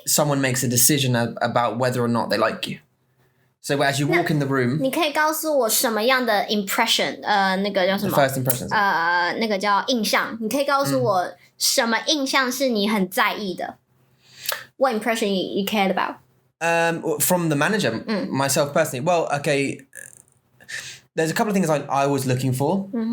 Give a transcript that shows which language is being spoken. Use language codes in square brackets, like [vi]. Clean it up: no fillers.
[en] Someone makes a decision about whether or not they like you. So as you walk in the room, [zh] 你可以告诉我什么样的 impression？那个叫什么 [en] ？The first impressions. [zh] 那个叫印象。你可以告诉我什么印象是你很在意的？ [en] What impression you cared about? From the manager, myself personally. Well, okay. There's a couple of things I was looking for.